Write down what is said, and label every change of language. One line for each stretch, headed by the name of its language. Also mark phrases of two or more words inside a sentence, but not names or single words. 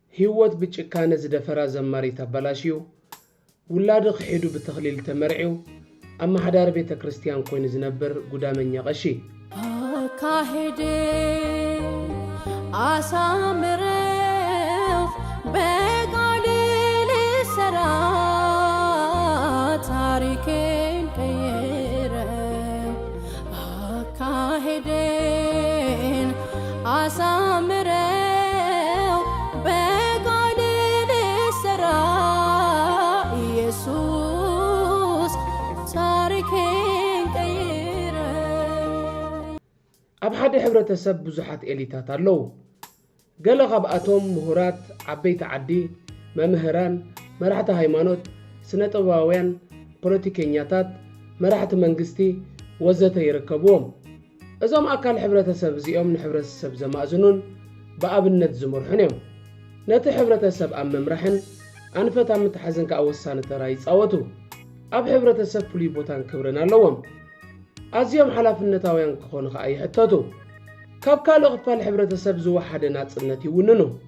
Tigrinya: ህይወት ብጭካነ ዝደፈራ ዘማሪ ተበላሽዩ ውላድ ኺዱ ብተኽሊል ተመርዒው አማሕዳር ቤተ ክርስቲያን ኮይኑ ዝነበር ጉዳመኛ ቀሺ
Amharic: ካሄደ አሳምረው በቃል ሰራ ታሪኬን ቀየረው ካሄደን አሳምረው በቃል ሰራ ኢየሱስ ታሪኬን ቀየረው
Tigrinya: ኣብ ሓደ ሕብረተሰብ ብዙሓት ኤሊታት ኣለዉ ገለ ካብኣቶም ምሁራት ዓበይቲ ዓዲ መምህራን መራሕቲ ሃይማኖት ስነ-ጥበባውያን ፖለቲከኛታት መራሕቲ መንግስቲ ወዘተ ይርከብዎም እዞም ኣካል ሕብረተሰብ እዚኦም ንሕብረተሰብ ዘማእዝኑን ብኣብነት ዝመርሑን እዮም ነቲ ሕብረተሰብ ኣብ ምምራሕን ኣንፈት ኣብ ምትሓዝን ከዓ ወሳኒ ተራ ይፃወቱ ኣብ ሕብረተሰብ ፍሉይ ቦታን ክብርን ኣለዎም ኣዝዮም ሓላፍነታውያን ክኾኑ ከዓ ይሕተቱ ካብ ካልእ ክፋል ሕብረተሰብ ዝወሓደ ናጽነት ይውንኑ